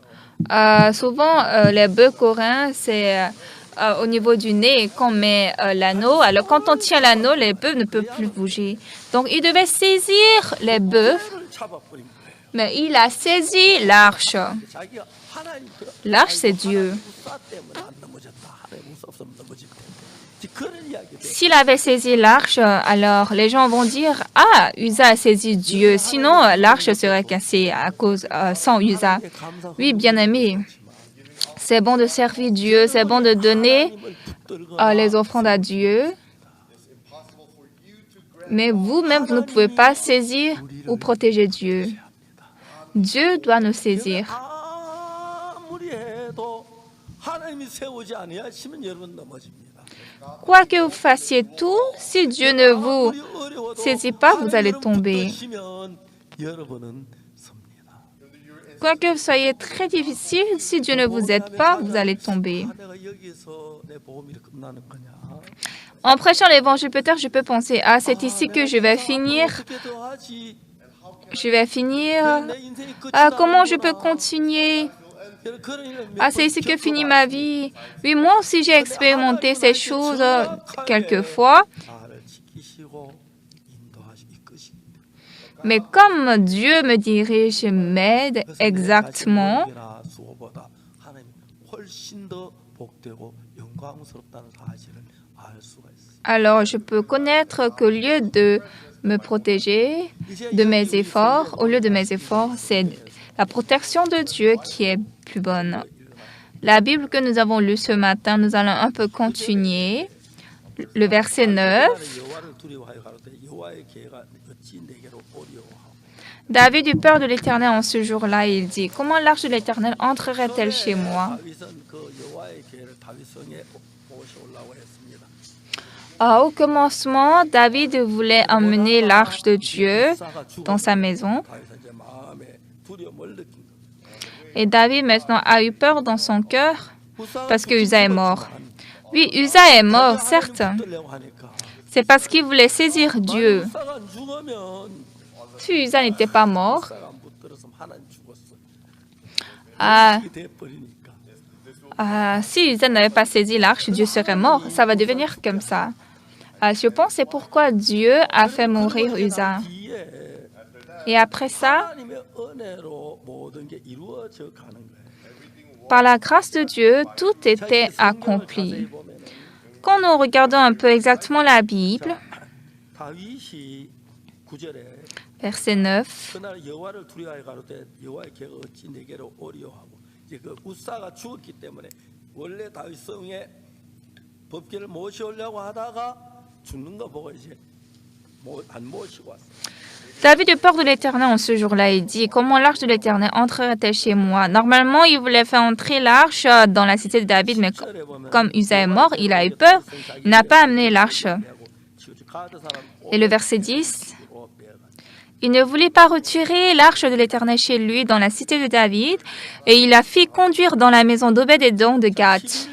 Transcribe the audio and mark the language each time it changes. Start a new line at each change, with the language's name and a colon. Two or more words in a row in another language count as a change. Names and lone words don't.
French: souvent les bœufs coréens, c'est au niveau du nez et qu'on met l'anneau. Alors quand on tient l'anneau, les bœufs ne peuvent plus bouger. Donc il devait saisir les bœufs,
Korean: 코를 잡아버린 거예요.
French: mais il a saisi l'arche.
Korean: 자기가 하나님
French: L'arche, c'est Dieu.
Korean: 우사 때문에 안 넘어졌다. 하나님 우사 없으면 넘어질 텐데. 그런 이야기들.
French: S'il avait saisi l'arche, alors les gens vont dire « Ah, Usa a saisi Dieu, sinon l'arche serait cassée à cause sans Usa. » Oui, bien-aimé, c'est bon de servir Dieu, c'est bon de donner les offrandes à Dieu, mais vous-même, vous ne pouvez pas saisir ou protéger Dieu. Dieu doit nous saisir.
Korean: 아무리 해도 하나님이 세우지 아니하시면 여러분 넘어집니다.
French: Quoi que vous fassiez tout, si Dieu ne vous saisit pas, vous allez tomber.
Korean: 여러분은 섭니다.
French: Quoi que vous soyez très difficile, si Dieu ne vous aide pas, vous allez tomber.
Korean: 내가 여기서 내 복음이 끝나는 거냐?
French: En prêchant l'évangile, peut-être je peux penser, ah, c'est ici que je vais finir.
Korean: 어떻게 더 하지?
French: Je vais finir.
Korean: 내 인생이 끝이
French: Ah, comment je
Korean: 나는구나.
French: peux continuer?
Korean: 그런 일을 몇
French: Ah, c'est
Korean: 번
French: ici que finit
Korean: 겪어봤어요.
French: ma vie. Oui, moi aussi j'ai expérimenté ces choses quelquefois.
Korean: 나를 지키시고 이끄시기 때문에.
French: Mais comme Dieu me dirige, m'aide exactement,
Korean: 그래서 내 수호보다 하나님이 훨씬 더 복되고 영광스럽다는 사실을 알 수가 있어요.
French: alors je peux connaître qu'au lieu de me protéger de mes efforts, au lieu de mes efforts, c'est la protection de Dieu qui est plus bonne. La Bible que nous avons lue ce matin, nous allons un peu continuer. Le verset 9.
Korean: 여호와를 두려워하여 가로되 여호와의 계가 어찌 내게로 오리오하고.
French: David eut peur de l'Éternel en ce jour-là et il dit, comment l'arche de l'Éternel entrerait-elle chez moi?
Korean: 다윗은 그 여호와의 계를 다윗성에 모셔오려고 했습니다.
French: Au commencement, David voulait emmener l'arche de Dieu dans sa maison.
Korean: 다윗은 이제 마음에 두려움을 느낀 거예요.
French: Et David maintenant a eu peur dans son cœur parce que Usa est mort. Oui, Usa est mort, certes. C'est parce qu'il voulait saisir Dieu.
Korean: 우사가 안 죽으면
French: Si Usa n'était pas mort,
Korean: 우사가 안 붙들었으면 하나님 죽었어. ah, 이게 돼버리니까.
French: si Usa n'avait pas saisi l'arche, Dieu serait mort. Ça va devenir comme ça. Je pense que c'est pourquoi Dieu a fait mourir Usa.
Korean: 뒤에
French: Et après ça,
Korean: 하나님의 은혜로 모든 게 이루어져 가는 거예요.
French: par la grâce de Dieu, tout était accompli. Quand nous regardons un peu exactement la Bible,
Korean: 다윗이 9절에
French: verset 9,
Korean: 그날 여호와를 두려워하여 가로되 여호와의 계가 어찌 내게로 오리오하고 이제 그 우사가 죽었기 때문에 원래 다윗 성에 법궤를 모셔오려고 하다가 죽는 거 보고 이제 안 모시고 왔어요.
French: David eut peur de l'Éternel en ce jour-là. Il dit, comment l'arche de l'Éternel entrerait-elle chez moi? Normalement, il voulait faire entrer l'arche dans la cité de David, mais comme Usa est mort, il a eu peur. Il n'a pas amené l'arche. Et le verset 10, il ne voulait pas retirer l'arche de l'Éternel chez lui dans la cité de David, et il la fit conduire dans la maison d'Obed-Édom de Gath.